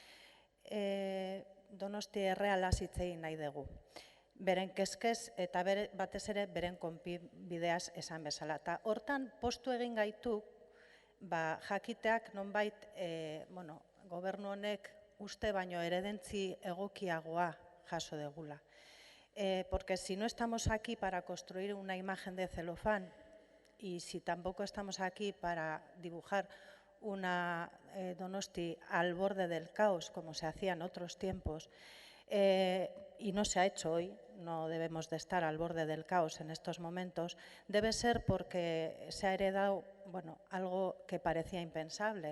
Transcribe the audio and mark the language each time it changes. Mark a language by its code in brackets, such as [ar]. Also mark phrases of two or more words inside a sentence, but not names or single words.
[eu] Donosti errealaz hitz egin nahi dugu. Beren kezkez eta batez ere beren konponbideaz esan bezala. Eta hortan postu egin gaitu, jakiteak nonbait gobernu honek uste baino eredentzi egokiagoa jaso degula. [es] Porque si no estamos aquí para construir una imagen de celofán y si tampoco estamos aquí para dibujar una Donosti al borde del caos, como se hacía en otros tiempos, y no se ha hecho hoy, no debemos de estar al borde del caos en estos momentos, debe ser porque se ha heredado algo que parecía impensable.